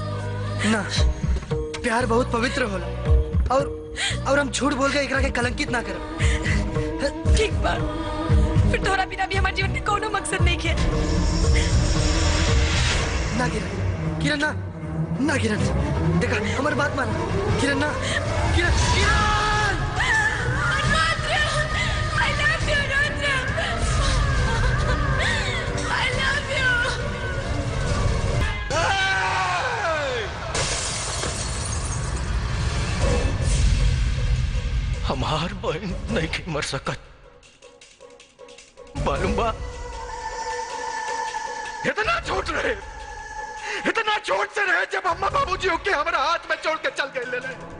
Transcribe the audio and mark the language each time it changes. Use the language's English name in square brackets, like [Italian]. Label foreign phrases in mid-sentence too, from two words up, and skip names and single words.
[Bhojpuri] ना, प्यार बहुत पवित्र होला, और हम झूठ बोल के एकरा के कलंकित ना करब। ठीक बा, फिर तोरा बिना भी हमारे जीवन के कोनो मकसद नहीं है। ना किरण, किरण ना, ना किरण, देखा हमारी बात माना। किरण ना, किरण, किरण। [English] I love you, रुद्र। I love you। [Bhojpuri] हमार बहन नहीं के मर सकत, मालूम बा? इतना छोट रहे, इतना छोट से रहे जब अम्मा बाबूजी होके हमारा हाथ में छोड़ के चल गए ले।